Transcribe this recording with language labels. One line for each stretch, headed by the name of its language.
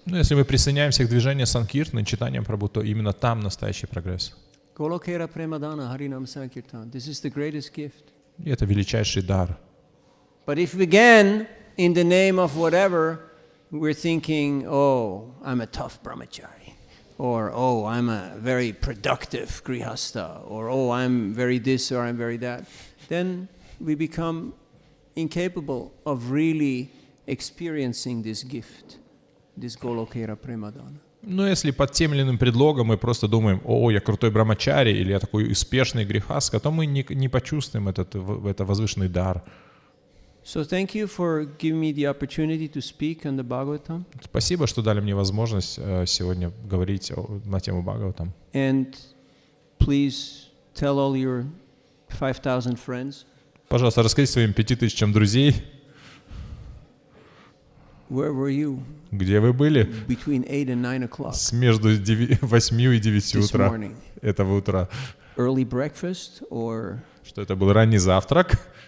Russian: Но если мы присоединяемся к движению Санкиртаны, Чайтаньи Махапрабху, то именно там настоящий прогресс.
Bangla: Golokera Premadana Harinam Sankirtan.
English: This is the greatest gift.
Russian: И это величайший дар.
English: But if again, in the name of whatever, we're thinking, oh, I'm a tough brahmachari, or oh, I'm a very productive grihasta, or oh, I'm very this or I'm very that, then we become incapable of really experiencing this gift, this Golokera Premadana.
Russian: Но если под тем или иным предлогом мы просто думаем, о, я крутой брамачари, или я такой успешный грехаска, то мы не почувствуем это возвышенный дар.
English: So thank you for giving me the opportunity to speak on the Bhagavatam.
Russian: Спасибо, что дали мне возможность сегодня говорить на тему Бхагаватам.
English: And please tell all your 5,000 friends.
Russian: Пожалуйста, расскажите своим 5000 друзей,
English: Where were you
Russian: где вы были
English: between 8 and 9 o'clock
Russian: между 8 и 9
English: this
Russian: утра
English: morning?
Russian: этого утра.
English: Early breakfast or
Russian: Что это был ранний завтрак?